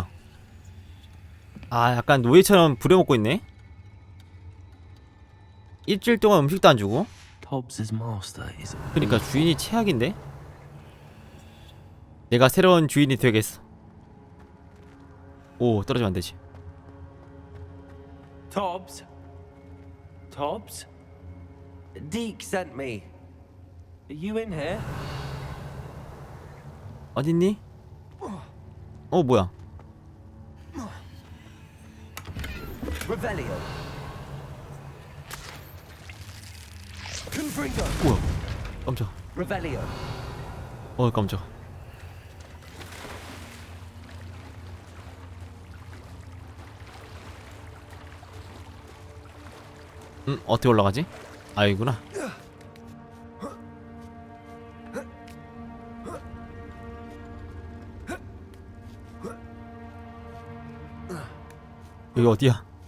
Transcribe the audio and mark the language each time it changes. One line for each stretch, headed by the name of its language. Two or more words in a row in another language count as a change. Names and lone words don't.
Korean: 아, 약간 노예처럼 부려먹고 있네. 일주일 동안 음식도 안 주고. 그러니까 주인이 최악인데. 내가 새로운 주인이 되겠어. 오, 떨어지면 안 되지.
English: Tobbs? Tobbs? Deke sent me. Are you in here?
Korean: 어딨니? 뭐야? Revelio. Confringo. 뭐야? 깜짝. Revelio. 깜짝. 어떻게 올라가지? 아, 여기구나. 여기 어디야?